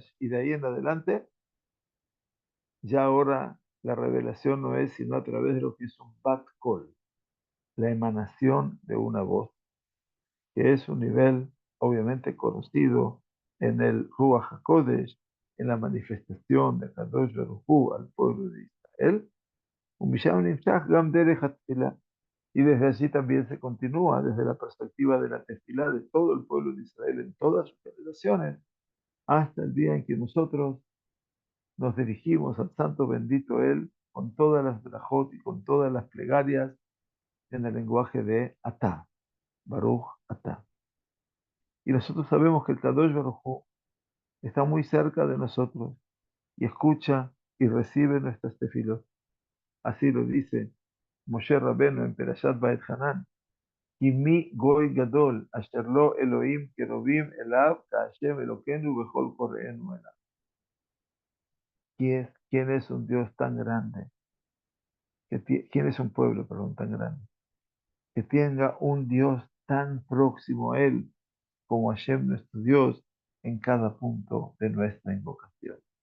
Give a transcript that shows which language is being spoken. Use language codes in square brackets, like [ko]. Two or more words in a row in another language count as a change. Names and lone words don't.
[es] Y de ahí en adelante, ya ahora la revelación no es sino a través de lo que es un [he] בת קול, [es] la emanación de una voz, que es un nivel obviamente conocido en el [he] רוח הקודש, [es] en la manifestación de [he] קדוש ברוך הוא [es] al pueblo de Israel, [he] ומשם נמשך גם דרך התפילה. [es] Y desde allí también se continúa desde la perspectiva de la tefilá de todo el pueblo de Israel en todas sus generaciones, hasta el día en que nosotros nos dirigimos al santo bendito Él con todas las brajot y con todas las plegarias en el lenguaje de [he] אתה, ברוך אתה. [es] Y nosotros sabemos que el [he] קדוש ברוך הוא [es] está muy cerca de nosotros y escucha y recibe nuestras tefilot. Así lo dice Moshe Rabbeinu en Perashat Ba'et Hanan. [he] כי מי גוי גדול אשר לא אלוהים קרובים אליו כהשם אלוקינו בכל קוראינו אליו. [es] ¿Quién es un Dios tan grande? ¿Quién es un pueblo, perdón, tan grande? Que tenga un Dios tan próximo a él como Hashem nuestro Dios en cada punto de nuestra invocación.